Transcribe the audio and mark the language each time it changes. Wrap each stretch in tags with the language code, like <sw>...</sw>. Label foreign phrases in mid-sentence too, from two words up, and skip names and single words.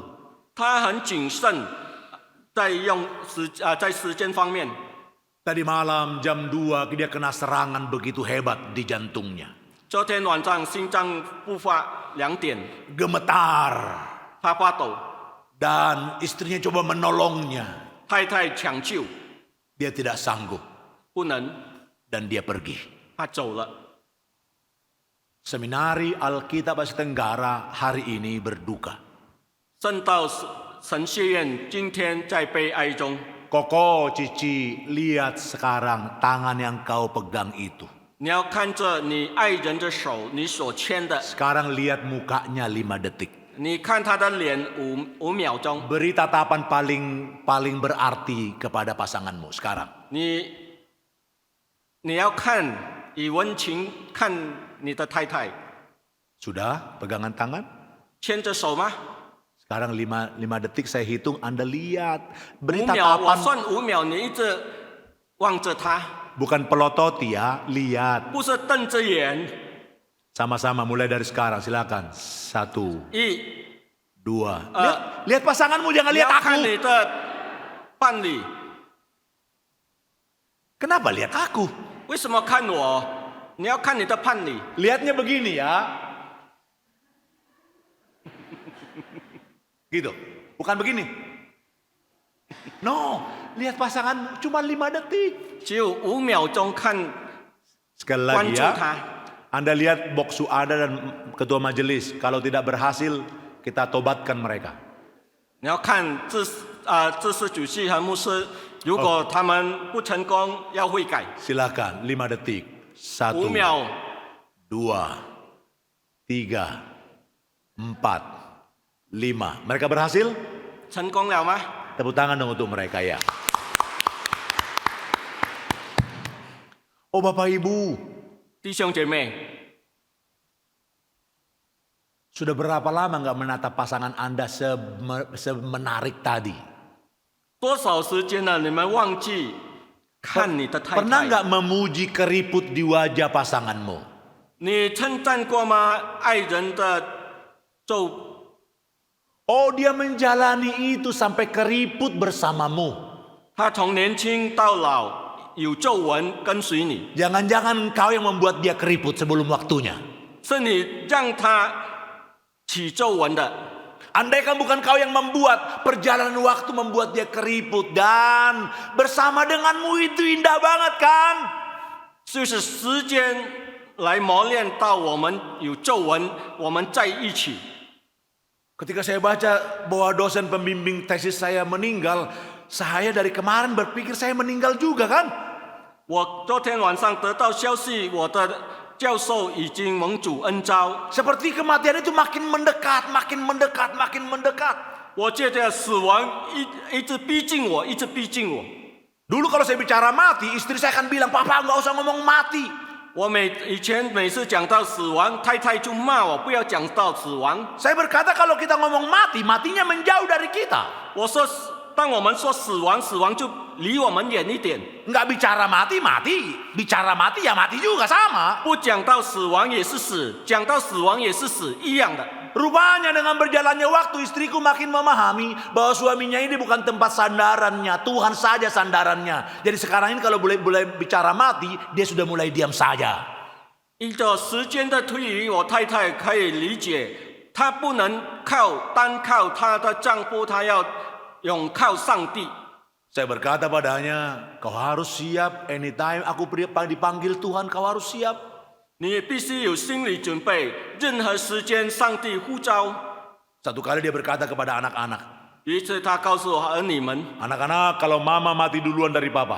<zh>他很谨慎，在时间方面。</zh> <id>Tadi malam jam 2 dia kena serangan begitu hebat di jantungnya.</id> <zh>昨天晚上心脏复发2点，</zh> <id>Gemetar.</id> <zh>他发抖，</zh> <id>Dan istrinya coba menolongnya.</id> <zh>太太抢救，</zh> <id>Dia tidak sanggup</id> <zh>不能，</zh> <id>dan dia pergi.</id> <zh>他走了。</zh> <id>Seminari Alkitab Asia Tenggara hari ini berduka.</id> <zh>圣道神学院今天在悲哀中。</zh> <id>Koko, Cici, lihat sekarang tangan yang kau pegang itu.</id> <zh>你要看着你爱人的手，你所牵的，</zh> <id>Sekarang lihat mukanya 5 detik.</id> <zh>你看他的脸5秒钟，</zh> <id>Beri tatapan paling berarti kepada pasanganmu sekarang.</id> <zh>你要看以温情看你的太太，</zh> <id>Sudah pegangan tangan?</id> <zh>牵着手吗？</zh> <id>Sekarang 5 detik saya hitung, Anda lihat. Beri 5</id> <zh>秒，我</zh> <id>tatapan,</id> <zh>算5秒，你一直望着他，</zh> <id>bukan pelototi ya, lihat.</id> <zh>不是瞪着眼。</zh> <id>Sama-sama mulai dari sekarang, silakan. 1,</id> <zh>1，</zh> <id>2. Lihat pasanganmu,</id> <zh>你</zh> <id>jangan lihat</id> <zh>要看</zh> <id>aku.</id> <zh>你的伴侣，</zh> <id>Kenapa lihat aku?</id> <zh>为什么看我？你要看你的伴侣。</zh> <id>Lihatnya begini ya. Gitu, bukan begini. No, lihat pasanganmu cuma 5 detik.</id> <zh>只有5秒钟看</zh> <id>Sekali</id> <zh>关</zh> <id>lagi</id> <zh>注</zh> <id>ya.</id> <zh>他。</zh> <id>Anda lihat Boksu Ada dan ketua majelis. Kalau tidak berhasil, kita tobatkan mereka.</id> <zh>你要看知识主席和牧师，如果他们不成功，要悔改。</zh> <id>Silakan, 5 detik. 1,</id> <zh>5秒，</zh> <id>2, 3, 4, 5. Mereka berhasil?</id> <zh>成功了吗？</zh> <id>Tepuk tangan dong untuk mereka ya. Oh Bapak Ibu,</id> <zh>弟兄姐妹，</zh> <id>sudah berapa lama nggak menatap pasangan Anda semenarik tadi?</id> <zh>多少时间了？你们忘记看你的太</zh> <id>Pernah</id> <zh>太？</zh> <id>nggak memuji keriput di wajah pasanganmu?</id> <zh>你称赞过吗？爱人的皱，</zh> <id>Oh dia menjalani itu sampai keriput bersamamu.</id> <zh>他从年轻到老有皱纹跟随你，</zh> <id>Jangan-jangan engkau yang membuat dia keriput sebelum waktunya.</id> <zh>是你让他起皱纹的。</zh> <id>Andaikan bukan kau yang membuat, perjalanan waktu membuat dia keriput. Dan bersama denganmu itu indah banget kan?</id> <zh>就是时间来磨练到我们有皱纹，我们在一起。</zh> <id>Ketika saya baca bahwa dosen pembimbing tesis saya meninggal, saya dari kemarin berpikir saya meninggal juga kan?</id> <zh>我昨天晚上得到消息，我的教授已经蒙主恩召。</zh> <id>Seperti kematian itu makin mendekat, makin mendekat, makin mendekat.</id> <zh>我觉得死亡一直逼近我，一直逼近我。</zh> <id>Dulu kalau saya bicara mati, istri saya akan bilang, Papa nggak usah ngomong mati.</id> <zh>我以前每次讲到死亡，太太就骂我不要讲到死亡。</zh> <id>Saya berkata kalau kita ngomong mati, matinya menjauh dari kita.</id> <zh>我说，当我们说死亡，死亡就离我们远一点。</zh> <id>Nggak bicara mati, mati. Bicara mati ya mati juga sama.</id> <zh>不讲到死亡也是死，讲到死亡也是死，一样的。</zh> <id>Rupanya dengan berjalannya waktu istriku makin memahami bahwa suaminya ini bukan tempat sandarannya, Tuhan saja sandarannya. Jadi sekarang ini kalau boleh bicara mati, dia sudah mulai diam saja.</id> <zh>依照时间的推移，我太太可以理解，她不能单靠她的丈夫，她要永靠上帝。</zh> <id>Saya berkata padanya, kau harus siap anytime aku dipanggil Tuhan, kau harus siap.</id> <zh>你也必须有心理准备，任何时间上帝呼召。</zh> <id>Satu kali dia berkata kepada anak-anak,</id> <zh>有一次他告诉儿女们，</zh> <id>anak-anak kalau mama mati duluan dari papa,</id>